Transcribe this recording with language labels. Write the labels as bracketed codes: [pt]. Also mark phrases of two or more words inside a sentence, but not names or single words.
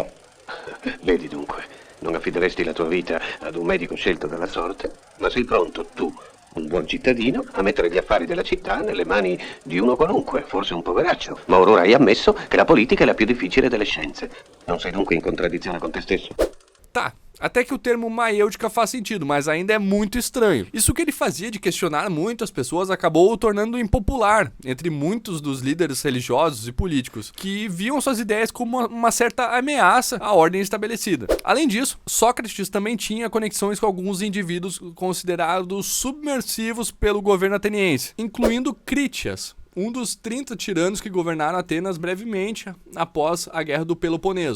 [it] Vedi dunque, non affideresti la tua vita ad un medico scelto dalla sorte, ma sei pronto tu, un buon cittadino, a mettere gli affari della città nelle mani di uno qualunque, forse un poveraccio. Ma ora hai ammesso che la politica è la più difficile delle scienze. Non sei dunque in contraddizione con te stesso? [pt] Tá, até que o termo maiêutica faz sentido, mas ainda é muito estranho. Isso que ele fazia de questionar muito as pessoas acabou o tornando impopular entre muitos dos líderes religiosos e políticos, que viam suas ideias como uma certa ameaça à ordem estabelecida. Além disso, Sócrates também tinha conexões com alguns indivíduos considerados submersivos pelo governo ateniense, incluindo Critias, um dos 30 tiranos que governaram Atenas brevemente após a Guerra do Peloponeso.